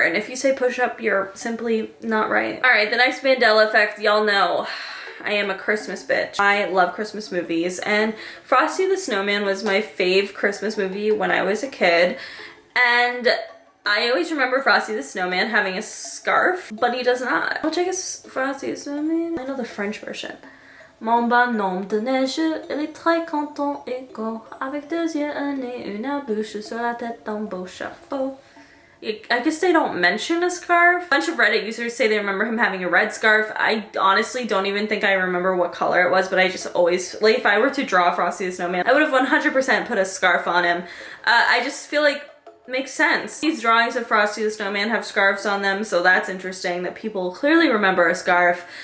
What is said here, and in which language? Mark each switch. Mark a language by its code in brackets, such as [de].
[en] And if you say push-up, you're simply not right. All right, the next Mandela effect, y'all know I am a Christmas bitch. I love Christmas movies, and Frosty the Snowman was my fave Christmas movie when I was a kid, and I always remember Frosty the Snowman having a scarf, but he does not. Which I guess Frosty the Snowman, I know the French version. [fr] Mon bonhomme de neige, il est très content et gros, avec deux yeux, un nez, une bouche, sur la tête d'un beau chapeau. [en] I guess they don't mention a scarf. A bunch of Reddit users say they remember him having a red scarf. I honestly don't even think I remember what color it was, but I just always, like, if I were to draw Frosty the Snowman, I would have 100% put a scarf on him. I just feel like makes sense. These drawings of Frosty the Snowman have scarves on them, so that's interesting that people clearly remember a scarf.